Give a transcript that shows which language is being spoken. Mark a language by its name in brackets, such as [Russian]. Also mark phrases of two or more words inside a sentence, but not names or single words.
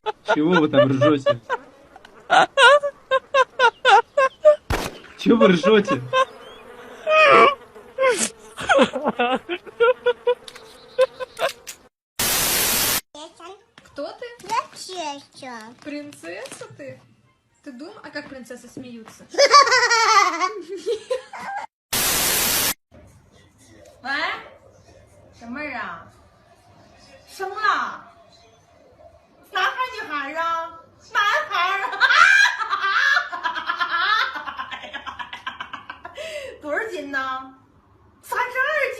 [Russian] Чего вы там ржете? Чего вы ржете? Кто ты? Принцесса. Принцесса ты? Ты думаешь, а как принцессы смеются? [Chinese] 喂，小妹儿啊，生了，男孩女孩啊？男孩啊！多少斤呢？32